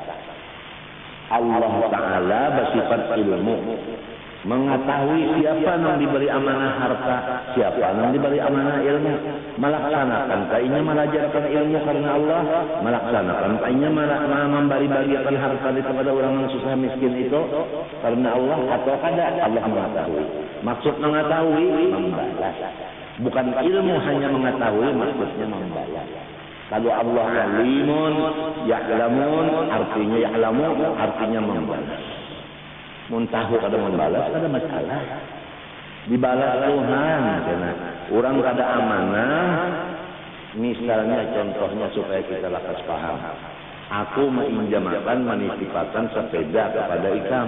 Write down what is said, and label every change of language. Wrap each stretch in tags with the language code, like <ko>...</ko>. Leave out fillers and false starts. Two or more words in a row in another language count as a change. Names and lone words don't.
<bjn>Allah Ta'ala bersifat ilmu, mengetahui siapa yang diberi amanah harta, siapa yang diberi amanah ilmu, melaksanakan kainya melajarkan ilmu karena Allah, melaksanakan kainya memberi-berikan harta kepada orang yang susah miskin itu karena Allah, atau kada Allah mengetahui.</bjn> <id>Maksud mengetahui membalas, bukan ilmu hanya mengetahui, maksudnya membalas. Kalau Allah</id> <ar>alimun, ya'lamun,</ar> <id>artinya ya'lamu, artinya membalas.</id> <bjn>Muntahu kada membalas, kada masalah.</bjn> <id>Dibalas Tuhan.</id> <bjn>Karena orang kada amanah, misalnya contohnya supaya kita lakas paham. Aku menginjamkan, menitipkan sepeda kepada ikam.</bjn>